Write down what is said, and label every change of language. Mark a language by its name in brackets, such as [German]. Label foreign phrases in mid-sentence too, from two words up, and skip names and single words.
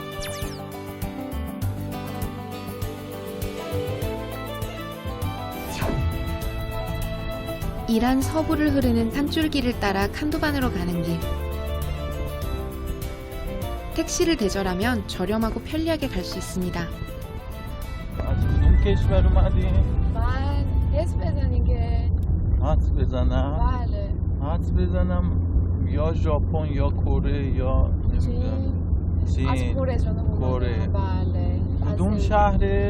[Korean] 이란 서부를 흐르는 탄줄기를 따라 칸도반으로 가는 길. 택시를 대절하면 저렴하고 편리하게 갈 수 있습니다. [Persian] از کدوم کشور اومدی؟ من حس بزنین که حدس بزنم؟ بله. حدس بزنم یا ژاپن یا کره یا نمیدونم از چین. کره جنوب کره. بله. کدوم شهرش؟